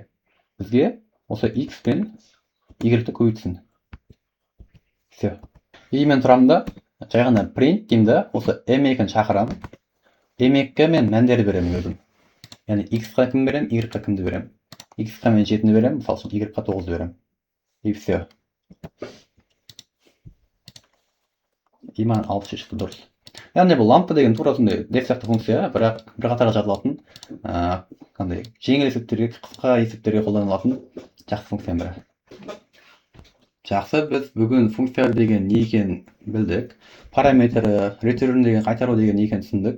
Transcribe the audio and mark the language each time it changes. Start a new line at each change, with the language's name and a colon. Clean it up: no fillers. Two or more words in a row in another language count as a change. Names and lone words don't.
Kazakh: Бізге осы x пен y-ті көбейтсін. Все. И мен тұрамда жай ғана print деймін да, осы m2-ні шақырамын. m2-ге мен мәндерді беремін өзім. Яғни x-қа кім берем, y-қа кімді берем. X-қа мен 7-ні берем, мысалы үшін y-қа 9-ды берем.
Russian: И все.
Kazakh: И маған 6 шешті дұрыс. Яғни бұл лампа деген тура сондай деф сияқты функция, бірақ бір қатарға жазылатын, қандай жеңіл есептерге, қысқа есептерге қолданылатын жақсы функцияның бірі. Жақсы, біз бүгін функция деген не екенін білдік. Параметрі, return деген қайтару деген не екенін түсіндік.